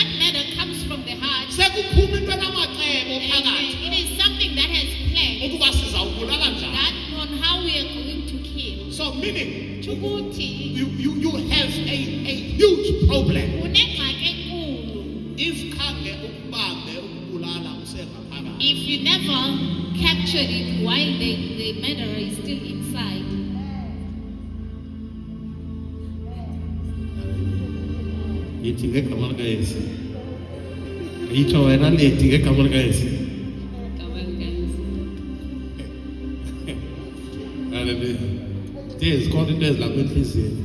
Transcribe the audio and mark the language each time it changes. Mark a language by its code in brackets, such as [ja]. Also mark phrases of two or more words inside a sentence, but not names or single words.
[en] that murder comes from the heart, [xh] Sekuphuma into enamacebo amen, phakathi. [en] it is something that has planned [xh] Ukuba sizawubulala njani. [en] that on how we are going to kill. So meaning [xh] Ukuthi [en] you have a huge problem [xh] unengxaki enkulu if khange ukubambe ukubulala usengaphakathi. [en] if you never captured it while the murderer is still inside. [xh] Yithi ngegama likaYesu. Yitsho wena lethi ngegama likaYesu. Hallelujah. Zikhona into ezilapha enhliziyweni.